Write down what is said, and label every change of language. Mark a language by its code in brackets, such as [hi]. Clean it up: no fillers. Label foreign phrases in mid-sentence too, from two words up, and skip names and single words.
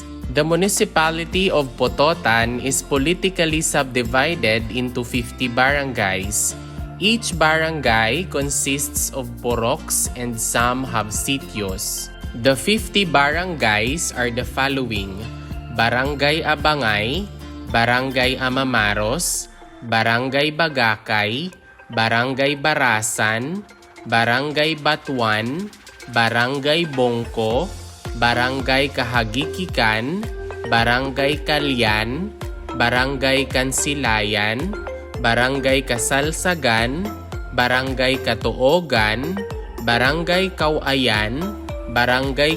[en] The municipality of Pototan is politically subdivided into 50 barangays. Each barangay consists of poroks and some have sitios. The 50 barangays are the following: Barangay Abangay, Barangay Amamaros, Barangay Bagakay, Barangay Barasan, Barangay Batuan, Barangay Bongko, Barangay Kahagikikan, Barangay Kalyan, Barangay Kansilayan, Barangay Kasalsagan, Barangay Katuogan, Barangay Kawayan, Barangay